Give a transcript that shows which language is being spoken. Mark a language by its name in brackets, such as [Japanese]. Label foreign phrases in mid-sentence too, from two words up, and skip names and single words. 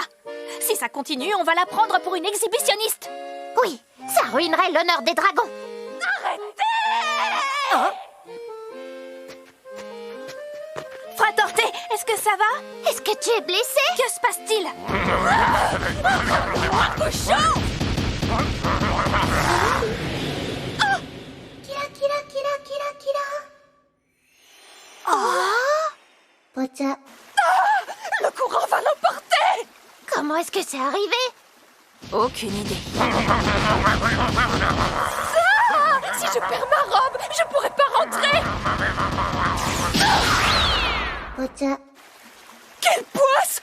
[French] Si ça continue, on va la prendre pour une exhibitionniste. Oui, ça ruinerait l'honneur des dragons. Fratorté, est-ce que ça va? Est-ce que tu es blessé? Que se passe-t-il? Cochon. キラキラキラキラキラ Oh! ぽちゃ Le courant va l'emporter. Comment est-ce que c'est arrivé? Aucune idée. Si je perds ma robe, je pourrai pas rentrer. ぽちゃ Quelle poisse!